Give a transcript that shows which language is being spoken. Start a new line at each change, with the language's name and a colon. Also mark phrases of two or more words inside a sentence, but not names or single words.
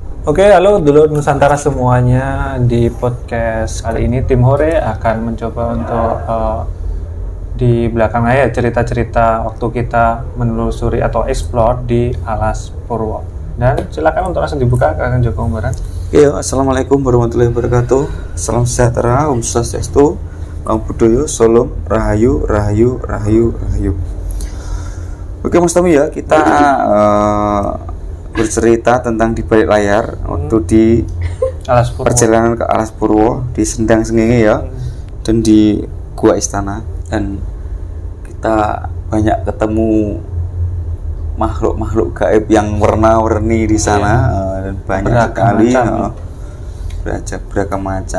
Indonesian: Oke, halo dulur Nusantara semuanya. Di podcast kali ini tim Hore akan mencoba untuk di belakang layar cerita-cerita waktu kita menelusuri atau explore di Alas Purwo. Dan silakan untuk langsung dibuka Kang Joko Umbaran.
Arabic: Ya, السلام عليكم ورحمة الله وبركاته.
Indonesian: Salam sejahtera, Om Swastiastu, Namo Buddhaya, Salam, Rahayu, Rahayu, Rahayu, Rahayu. Oke Mas Tommy ya, kita bercerita tentang di balik layar waktu di Alas Purwo. perjalanan ke Alas Purwo di Sendang Sengenge ya, dan di Gua Istana, dan kita banyak ketemu makhluk-makhluk gaib yang warna-warni di sana, dan banyak sekali beragam macam.